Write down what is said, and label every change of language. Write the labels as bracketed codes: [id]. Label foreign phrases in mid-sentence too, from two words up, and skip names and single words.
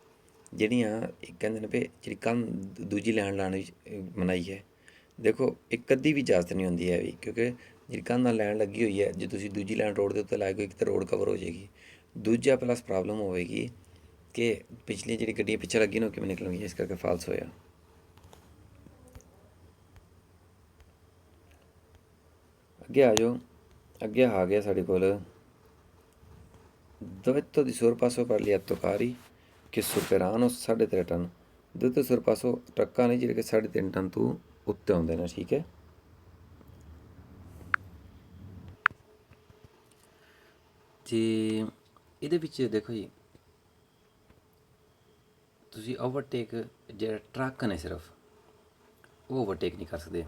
[pa] ਜਿਹੜੀਆਂ ਕਹਿੰਦੇ ਨੇ ਵੀ ਜਿਹੜੀ ਕੰਧ ਦੂਜੀ ਲਾਈਨ ਲਾਉਣ ਵਿੱਚ ਮਨਾਹੀ ਹੈ, ਦੇਖੋ ਇਹ ਕਦੀ ਵੀ ਇਜਾਜ਼ਤ ਨਹੀਂ ਹੁੰਦੀ ਹੈ ਵੀ, ਕਿਉਂਕਿ ਜਿਹੜੀ ਕੰਧ ਨਾਲ ਲਾਈਨ ਲੱਗੀ ਹੋਈ ਹੈ, ਜੇ ਤੁਸੀਂ ਦੂਜੀ ਲਾਈਨ ਰੋਡ ਦੇ ਉੱਤੇ ਲਾਓਗੇ ਇੱਕ ਤਾਂ ਰੋਡ ਕਵਰ ਹੋ ਜਾਏਗੀ, ਦੂਜਾ [en] plus problem [pa] ਹੋਵੇਗੀ ਕਿ ਪਿਛਲੀ ਜਿਹੜੀ ਗੱਡੀਆਂ ਪਿੱਛੇ ਲੱਗੀ ਨੇ ਉਹ ਕਿਵੇਂ ਨਿਕਲਣਗੀਆਂ, ਇਸ ਕਰਕੇ ਫਾਲਸ ਹੋਇਆ। ਅੱਗੇ ਆ ਜਾਓ, ਅੱਗੇ ਆ ਗਿਆ ਸਾਡੇ ਕੋਲ [it] diretto di sorpasso per gli autocarri che superano [pa] 3.5 ਟਨ। [it] diretto di sorpasso [pa] ਟਰੱਕਾਂ ਨੇ ਜਿਹੜੇ ਕਿ 3.5 ਟਨ ਤੋਂ ਉੱਤੇ ਆਉਂਦੇ ਨੇ, ਠੀਕ ਹੈ। ਅਤੇ ਇਹਦੇ ਵਿੱਚ ਦੇਖੋ ਜੀ, ਤੁਸੀਂ ਓਵਰਟੇਕ ਜਿਹੜਾ ਟਰੱਕ ਨੇ ਸਿਰਫ ਉਹ ਓਵਰਟੇਕ ਨਹੀਂ ਕਰ ਸਕਦੇ।